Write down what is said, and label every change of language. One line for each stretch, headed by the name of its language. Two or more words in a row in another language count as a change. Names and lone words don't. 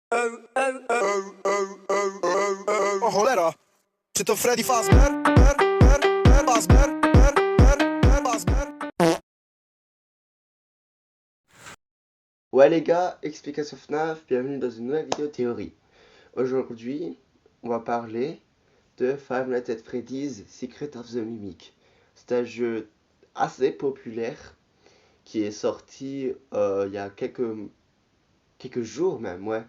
Polish: Oh cholera, czy to Freddy Fazbear? Fazbear?
French: Ouais les gars, explication FNAF, bienvenue dans une nouvelle vidéo théorie. Aujourd'hui, on va parler de Five Nights at Freddy's Secret of the Mimic. C'est un jeu assez populaire qui est sorti il y a quelques jours même, ouais.